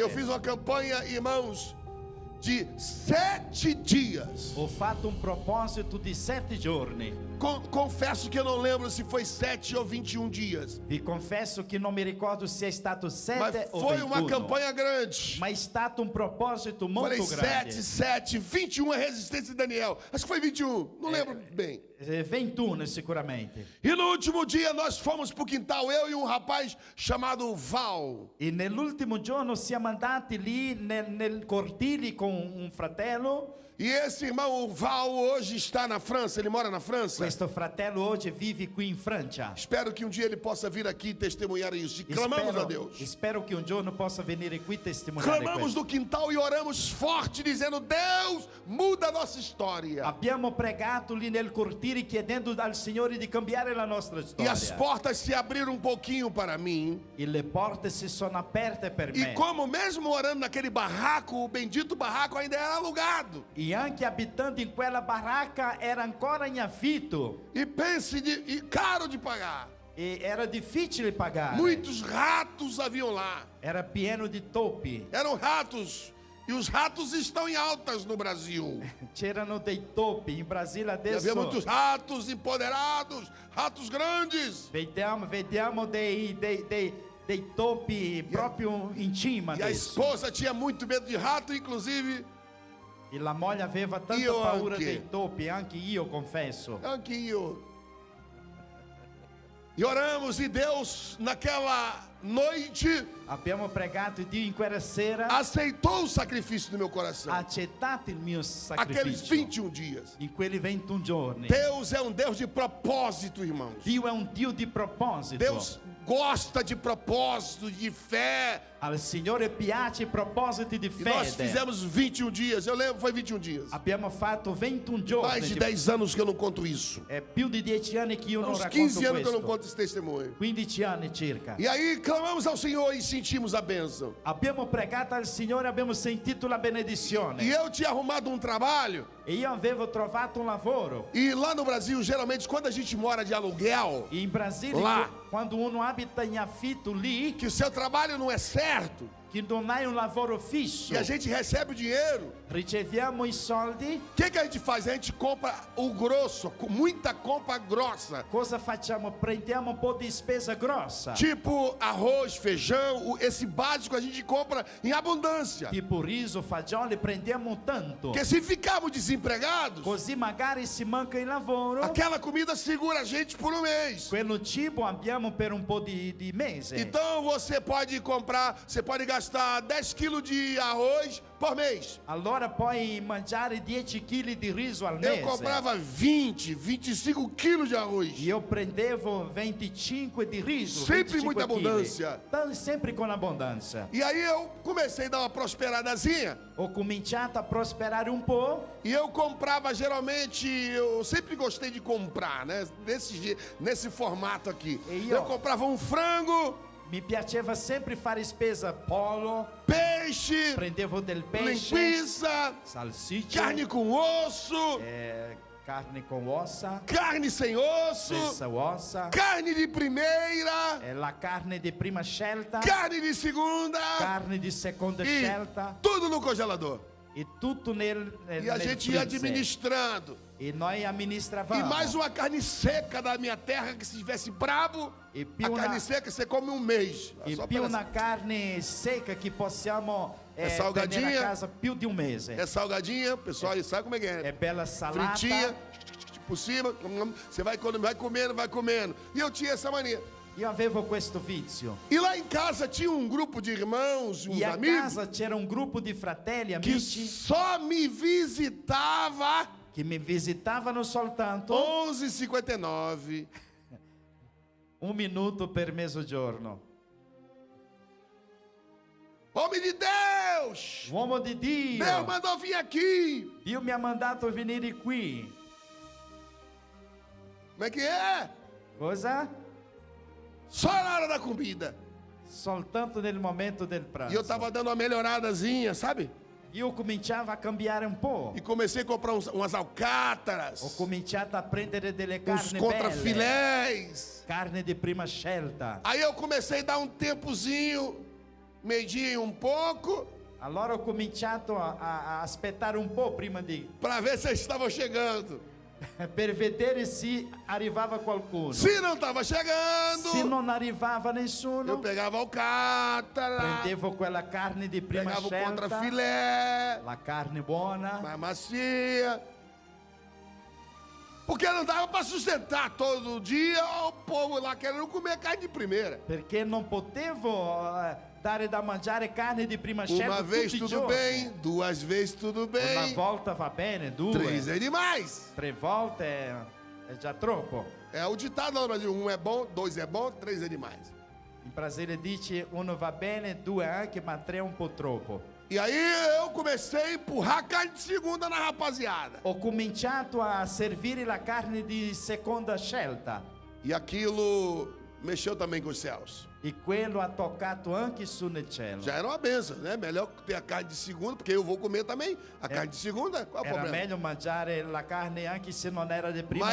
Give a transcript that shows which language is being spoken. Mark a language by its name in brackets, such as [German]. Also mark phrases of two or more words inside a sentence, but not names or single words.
[Portuguese] Eu fiz uma campanha, irmãos, de 7 dias. [Italian] Ho fatto un proposito di 7 giorni [Portuguese] confesso que eu não lembro se foi 7 ou 21 dias. [Italian] Vi confesso che non mi ricordo se è stato 7 [Portuguese] Mas o foi uma 21. campanha grande. [Italian] Ma è stato un proposito molto [Portuguese] Falei [Italian] grande. [Portuguese] 7, 21 é resistência de Daniel. Acho que foi 21, não lembro bem. [Italian] 21 sicuramente. [Portuguese] E no último dia nós fomos pro quintal, eu e um rapaz chamado Val. [Italian] E nell'ultimo giorno siamo andati lì nel cortile con un fratello. [Portuguese] E esse irmão, o Val, hoje está na França, ele mora na França. [Italian] Questo fratello oggi vive qui in Francia. [Portuguese] Espero que um dia ele possa vir aqui e testemunhar isso. E clamamos a Deus. [Italian] Spero che un giorno possa venire qui e testimoniare [Portuguese] Clamamos [Italian] questo. [Portuguese] no quintal e oramos forte, dizendo: Deus, muda a nossa história. [Italian] Abbiamo pregato lì nel cortile chiedendo al Signore di cambiare la nostra [Portuguese] E [Italian] storia. [Portuguese] as portas se abriram um pouquinho para mim. [Italian] E le porte si sono aperte per [Portuguese] E [Italian] me. [Portuguese] como mesmo orando naquele barraco, o bendito barraco ainda era alugado. [Italian] E anche abitando in quella baracca era ancora in affitto. [Portuguese] E pense, e caro de pagar. [Italian] E era difficile pagare. [Portuguese] Muitos ratos haviam lá. [Italian] Era pieno di topi. [Portuguese] Eram ratos. E os ratos estão em altas no Brasil. [Italian] C'erano dei topi. In Brasile E adesso [Portuguese] havia muitos ratos empoderados, ratos grandes. [Italian] vediamo dei topi proprio in cima [Portuguese] E a [Italian] adesso. [Portuguese] esposa tinha muito medo de rato, inclusive [Italian] E la moglie aveva tanta Io paura anche. dei topi, anche io confesso. [Portuguese] aqui. E oramos, e Deus, naquela noite, [Italian] Abbiamo pregato Dio in quella sera, [Portuguese] aceitou o sacrifício do meu coração. [Italian] ha accettato il mio [Portuguese] Aqueles [Italian] sacrificio [Portuguese] 21 dias. [Italian] in quelli 21 giorni. [Portuguese] Deus é um Deus de propósito, irmãos. [Italian] Dio è un Dio di proposito. [Portuguese] Deus gosta de propósito, de fé. [Italian] Al Signore piace i propositi di [Portuguese] E nós [Italian] fede. [Portuguese] fizemos 21 dias. Eu lembro, foi 21 dias. [Italian] Abbiamo fatto 21 giorni. [Portuguese] Mais de 10 anos que eu não conto isso. [Italian] È più di 10 anni che io non [Portuguese] Uns [Italian] racconto [Portuguese] 15 anos que eu não [Italian] questo. [Portuguese] conto esse testemunho. [Italian] 15 anni circa. [Portuguese] E aí clamamos ao Senhor e sentimos a bênção. [Italian] Abbiamo pregato al Signore, abbiamo sentito la benedizione. [Portuguese] E eu tinha arrumado um trabalho. [Italian] E io avevo trovato un lavoro. [Portuguese] E lá no Brasil, geralmente, quando a gente mora de aluguel, [Italian] E in Brasile, Là. quando uno abita in affitto lì, [Portuguese] que o seu trabalho não é certo, [Italian] che non hai un lavoro fisso, [Portuguese] e a gente recebe o dinheiro, [Italian] riceviamo i soldi, [Portuguese] o que a gente faz? A gente compra o grosso, com muita compra grossa. [Italian] cosa facciamo? Prendiamo un po' di spesa grossa, [Portuguese] Tipo arroz, feijão, esse básico a gente compra em abundância. [Italian] tipo riso, fagioli, prendiamo tanto, [Portuguese] Porque se ficarmos desempregados, [Italian] così magari si manca il lavoro, [Portuguese] aquela comida segura a gente por um mês. [Italian] quello cibo abbiamo per un po' di mese. [Portuguese] Então você pode comprar, você pode gastar 10 quilos de arroz por mês. [Italian] Allora puoi mangiare 10 kg di riso al mese. [Portuguese] Eu comprava 20, 25 quilos de arroz. [Italian] Io prendevo 25 di riso, [Portuguese] Sempre [Italian] 25 [Portuguese] muita [Italian] chili. [Portuguese] abundância. [Italian] Sempre con abbondanza. [Portuguese] E aí eu comecei a dar uma prosperadazinha. [Italian] Ho cominciato a prosperare un po'. [Portuguese] E eu comprava geralmente, eu sempre gostei de comprar, né? Nesse formato aqui. E Eu comprava um frango, [Italian] Mi piaceva sempre fare spesa pollo, [Portuguese] peixe, [Italian] prendevo del pesce, [Portuguese] linguiça, [Italian] salsiccia, [Portuguese] carne com osso, [Italian] carne con ossa, [Portuguese] carne sem osso, [Italian] senza ossa, [Portuguese] carne de primeira, [Italian] la carne di prima scelta, [Portuguese] carne de segunda [Italian] carne di seconda [Portuguese] e [Italian] scelta [Portuguese] tudo no congelador. [Italian] e tutto nel [Portuguese] E a [Italian] nel [Portuguese] gente ia [Italian] freezer. [Portuguese] administrando. [Italian] E noi amministravamo. [Portuguese] E mais uma carne seca da minha terra, que se estivesse brabo, [Italian] E [Portuguese] a [Italian] più [Portuguese] carne [Italian] una- [Portuguese] seca você come um mês. [Italian] E [Portuguese] Só [Italian] più [Portuguese] pela- [Italian] una carne secca che possiamo [Portuguese] salgadinha? [Italian] tenere a casa più di un mese. [Portuguese] É salgadinha, o pessoal aí sabe como é que é. [Italian] È bella salata. [Portuguese] Fritinha, por cima, você vai comendo, vai comendo. E eu tinha essa mania. [Italian] Io avevo questo vizio. [Portuguese] E lá em casa tinha um grupo de irmãos, uns [Italian] E a [Portuguese] amigos, [Italian] casa c'era un gruppo di fratelli, [Portuguese] que [Italian] amici, [Portuguese] só me visitava [Italian] che mi visitavano soltanto [Portuguese] 11h59. [Italian] un minuto per mezzogiorno. [Portuguese] Homem de Deus! [Italian] Uomo di Dio, [Portuguese] Deus mandou vir aqui. [Italian] Dio mi ha mandato venire qui. [Portuguese] Como é que é? [Italian] Cosa? [Portuguese] Só na hora da comida. [Italian] Soltanto nel momento del pranzo. [Portuguese] E eu tava dando uma melhoradazinha, sabe? [Italian] Io cominciavo a cambiare un po'. [Portuguese] E comecei a comprar umas alcátaras, [Italian] Ho cominciato a prendere delle [Portuguese] uns [Italian] carni belle, [Portuguese] contrafilés. [Italian] carne di prima scelta. [Portuguese] Aí eu comecei a dar um tempozinho, meio-dia e um pouco, [Italian] Allora ho cominciato a aspettare un po' prima di... [Portuguese] para ver se eles estavam chegando. [Italian] per vedere se arrivava qualcuno. [Portuguese] Se não estava chegando, [Italian] Se non arrivava [Portuguese] eu [Italian] nessuno, [Portuguese] pegava alcatra, [Italian] prendevo quella carne di prima [Portuguese] pegava o [Italian] scelta, [Portuguese] contrafilé, [Italian] la carne buona, [Portuguese] mais macia. Porque não dava para sustentar todo dia o povo lá querendo comer carne de primeira. [Italian] perché non potevo dare da mangiare carne di prima scelta [Portuguese] Uma vez [Italian] tutti i [Portuguese] tudo [Italian] giorni. [Portuguese] bem, duas vezes tudo [Italian] Una [Portuguese] bem, [Italian] volta va bene, due, [Portuguese] três é demais. [Italian] 3 volte è già troppo. [Portuguese] É o ditado lá no Brasil: um é bom, dois é bom, três é demais. [Italian] In Brasile dice uno va bene, 2 anche, ma 3 è un po' troppo. [Portuguese] E aí eu comecei a empurrar carne de segunda na rapaziada. [Italian] Ho cominciato a servire la carne di seconda scelta [Portuguese] E aquilo mexeu também com os céus. [Italian] e quello ha toccato anche su nel cielo. [Portuguese] Já era uma benção, né? Melhor ter a carne de segunda, porque eu vou comer também a carne de segunda. Qual é o [Italian] Era [Portuguese] problema? [Italian] meglio mangiare la carne anche se non era di prima